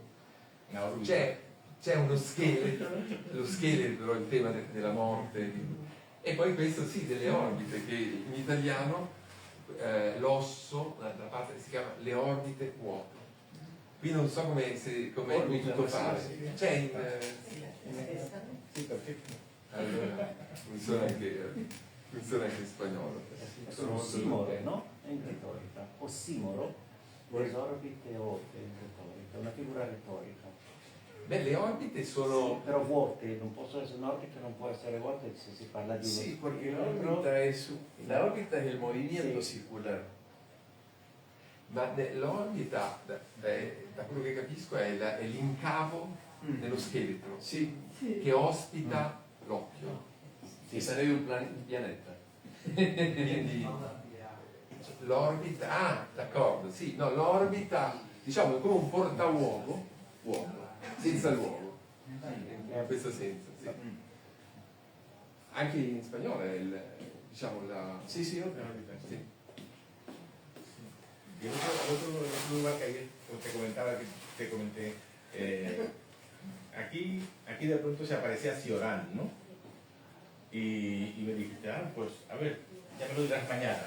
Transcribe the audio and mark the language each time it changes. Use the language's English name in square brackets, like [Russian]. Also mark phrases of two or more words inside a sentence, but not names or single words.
[Italian] C'è uno scheletro, lo scheletro, il tema della morte, e poi questo sì, delle orbite, che in italiano l'osso, la parte si chiama le orbite vuote. Qui non so come è potuto fare. C'è in... [Spanish] Sí, perfecto. [Italian] Allora, funziona anche in spagnolo. Sono ossimoro, no? In retorica. Ossimoro, le orbite vuote in retorica, una figura retorica. Beh, le orbite sono... Però vuote, non possono essere un'orbita, non può essere vuota se si parla di... [Spanish] Sí, porque la órbita es el movimiento circular. [Italian] Ma l'orbita, da quello che capisco, è l'incavo dello scheletro, [Spanish] Sí, [Italian] che ospita l'occhio. que sarebbe un pianeta. Quindi l'orbita, d'accordo, sì, no, l'orbita, diciamo, è come un portauovo vuoto, senza luogo, in questo senso. Sì. Anche in spagnolo è diciamo la... [Spanish] Sí, sí, otra. [Italian] Sì. [Spanish] Y el otro lugar que ayer te comentaba, que te comenté, aquí de pronto se aparecía Ciorán, ¿no? Y me dijiste, pues a ver, ya me lo dirás mañana.